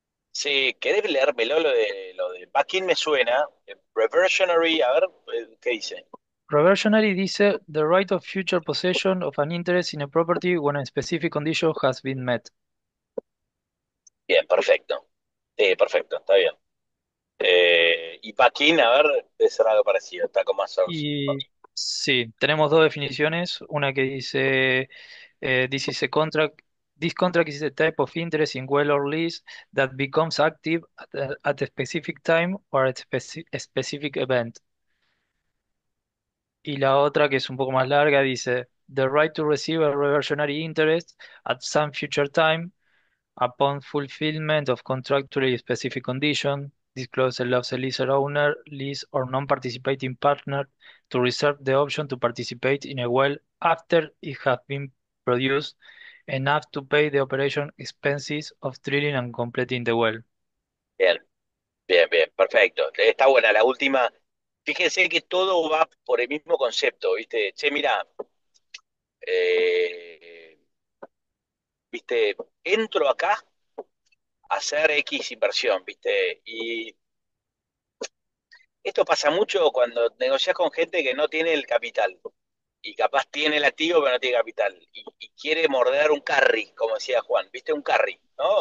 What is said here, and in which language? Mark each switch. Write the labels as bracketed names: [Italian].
[Spanish] Si querés leérmelo, lo de backing me suena, reversionary, a ver, ¿qué dice? [English] Reversionary dice the right of future possession of an interest in a property when a specific condition has been met. [Spanish] Bien, perfecto. Sí, perfecto, está bien. Y Paquín, a ver, debe ser algo parecido, está con más source. Y sí, tenemos dos definiciones. Una que dice, [English] this is a contract. This contract is a type of interest in well or lease that becomes active at a specific time or at a specific event. [Spanish] Y la otra, que es un poco más larga, dice, [English] the right to receive a reversionary interest at some future time upon fulfillment of contractually specific condition. This clause allows a leaser owner, lease or non-participating partner to reserve the option to participate in a well after it has been produced enough to pay the operation expenses of drilling and completing the well. [Spanish] Bien, bien, bien, perfecto. Está buena la última. Fíjense que todo va por el mismo concepto, ¿viste? Che, mira, eh, ¿viste? Entro acá a hacer X inversión, ¿viste? Y esto pasa mucho cuando negocias con gente que no tiene el capital y capaz tiene el activo pero no tiene capital y quiere morder un carry, como decía Juan, ¿viste? Un carry, ¿no?